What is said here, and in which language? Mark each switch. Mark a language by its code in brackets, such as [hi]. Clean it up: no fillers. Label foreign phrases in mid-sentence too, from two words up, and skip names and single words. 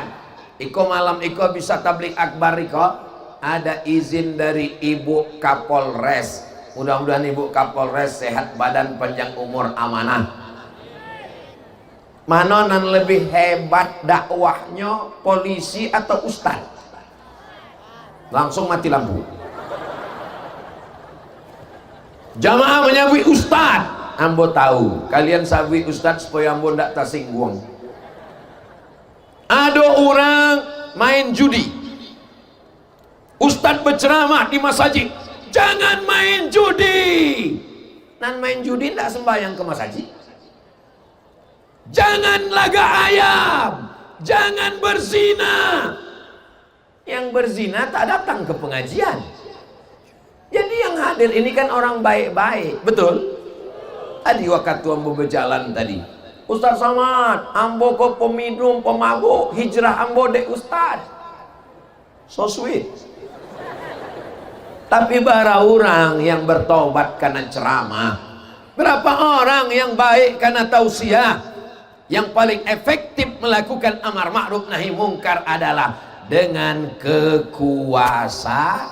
[min] Iko malam iko bisa tablik akbar iko, ada izin dari Ibu Kapolres. [id] Mudah-mudahan Ibu Kapolres sehat badan, panjang umur, amanah. Mana yang lebih hebat dakwahnya, polisi atau ustad? Langsung mati lampu. Jamaah menyabui ustad. [min] Ambo tahu kalian sabui ustad supaya ambo ndak tersinggung. [id] Ada orang main judi, ustad berceramah di masjid, jangan main judi. [min] Nan main judi ndak sembahyang ke masjid. [id] Jangan laga ayam, jangan berzina. Yang berzina tak datang ke pengajian. Jadi yang hadir ini kan orang baik-baik, betul? [min] Tadi waktu ambo berjalan tadi, Ustadz Somad, ambo kok peminum, pemabuk, hijrah ambo dek Ustadz. [en] So sweet. [id] Tapi bara orang yang bertobat karena ceramah, berapa orang yang baik karena tausiah. Yang paling efektif melakukan amar ma'ruf nahi mungkar adalah dengan kekuasaan.